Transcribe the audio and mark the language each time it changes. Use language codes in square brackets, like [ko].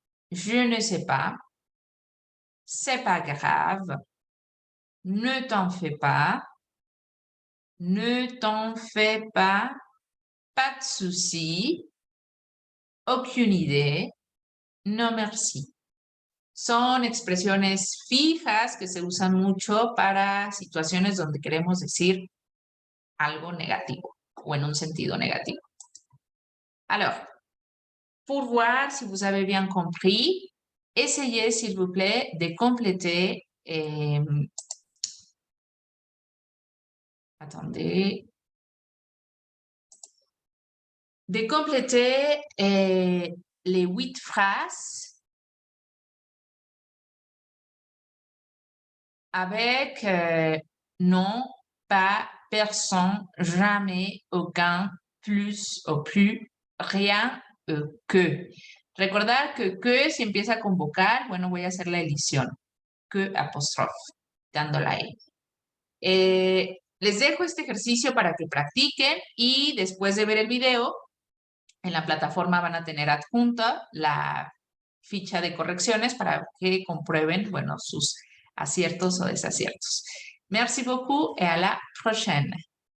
[fr] Je ne sais pas, c'est pas grave. Ne t'en fais pas, ne t'en fais pas de souci, aucune idée, no merci. [es] Son expresiones fijas que se usan mucho para situaciones donde queremos decir algo negativo o en un sentido negativo. [fr] Alors, pour voir si vous avez bien compris, essayez s'il vous plaît de compléter attendez. De compléter les 8 phrases avec non, pas, personne, jamais, aucun, plus o plus, rien, que. [es] Recordar que si empieza con vocal, bueno, voy a hacer la edición. Que apóstrofe, dándola ahí. Les dejo este ejercicio para que practiquen y después de ver el video, en la plataforma van a tener adjunta la ficha de correcciones para que comprueben, bueno, sus aciertos o desaciertos. [fr] Merci beaucoup et à la prochaine.